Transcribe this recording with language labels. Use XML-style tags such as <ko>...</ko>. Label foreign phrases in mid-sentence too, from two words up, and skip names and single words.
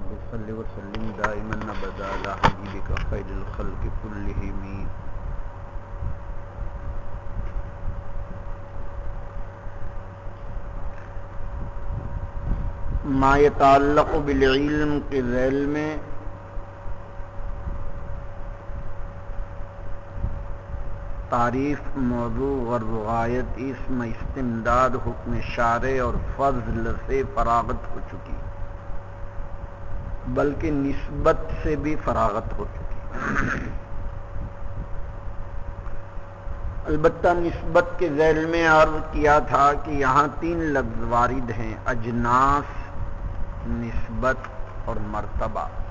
<ar>صل وسلم دائما ابدا على حبيبك خير الخلق كلهم. ما يتعلق بالعلم</ar> <ur>کے ذیل میں تعریف، موضوع، غرض و غایت، اسم، استمداد، حکم شارع اور فضل سے فراغت ہو چکی، بلکہ نسبت سے بھی فراغت ہو چکی. البتہ نسبت کے ذیل میں عرض کیا تھا کہ یہاں 3 لفظ وارد ہیں: اجناس، نسبت اور مرتبہ.</ur>